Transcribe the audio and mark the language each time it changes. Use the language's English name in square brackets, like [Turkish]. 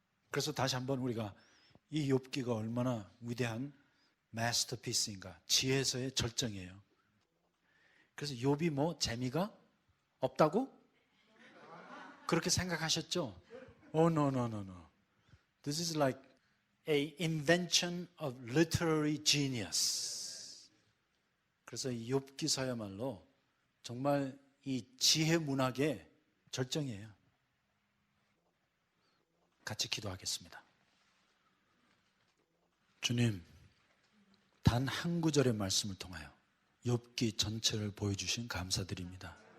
[Korean] 그래서 다시 한번 우리가 이 욥기가 얼마나 위대한 마스터피스인가, 지혜서의 절정이에요. 그래서 욥이 뭐 재미가 없다고? 그렇게 생각하셨죠? [English] Oh, no, no, no, no. This is like a invention of literary genius. [Korean] 그래서 이 욥기서야말로 정말 이 지혜 문학의 절정이에요. 같이 기도하겠습니다. 주님, 단 한 구절의 말씀을 통하여 욥기 전체를 보여주신 감사드립니다.